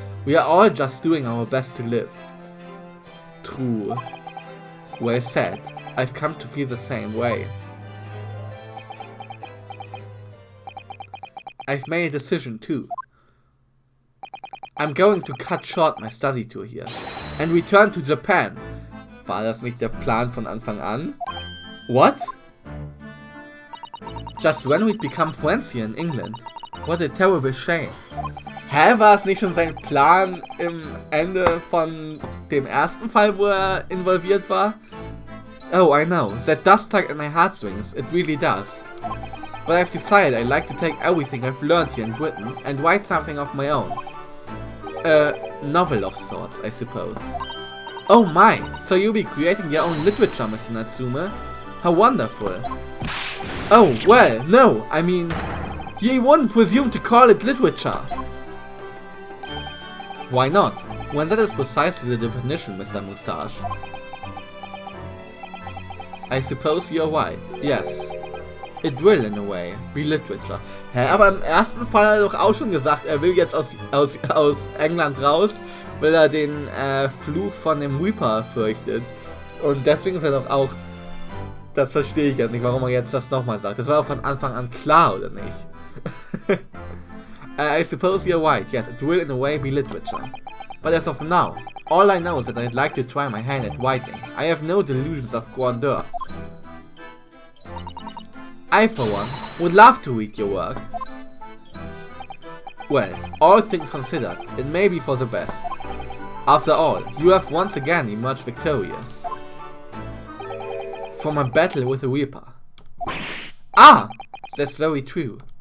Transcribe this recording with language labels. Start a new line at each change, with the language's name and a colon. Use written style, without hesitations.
English: We are all just doing our best to live. True. Well said. I've come to feel the same way. I've made a decision too. I'm going to cut short my study tour here and return to Japan.
German: War das nicht der Plan von Anfang an?
English: What? Just when we'd become friends here in England. What a terrible shame.
German: Hä, war es nicht schon sein Plan im Ende von dem ersten Fall, wo er involviert war?
English: Oh, I know. That does tug at my heartstrings. It really does. But I've decided I'd like to take everything I've learned here in Britain and write something of my own. A novel of sorts, I suppose. Oh my, so you'll be creating your own literature, Mr. Natsume? How wonderful. Oh, well, no, I mean, you wouldn't presume to call it literature. Why not? When that is precisely the definition, Mr. Moustache. I suppose you're right, yes. It will, in a way, be literature.
German: Hä, aber im ersten Fall hat er doch auch schon gesagt, er will jetzt aus England raus, weil er den Fluch von dem Reaper fürchtet. Und deswegen ist er doch auch... Das verstehe ich jetzt nicht, warum er jetzt das nochmal sagt. Das war auch von Anfang an klar, oder nicht?
English: I suppose you're right. Yes, it will in a way be literature. But as of now, all I know is that I'd like to try my hand at writing. I have no delusions of grandeur. I, for one, would love to read your work. Well, all things considered, it may be for the best. After all, you have once again emerged victorious from a battle with the Reaper. Ah! That's very true.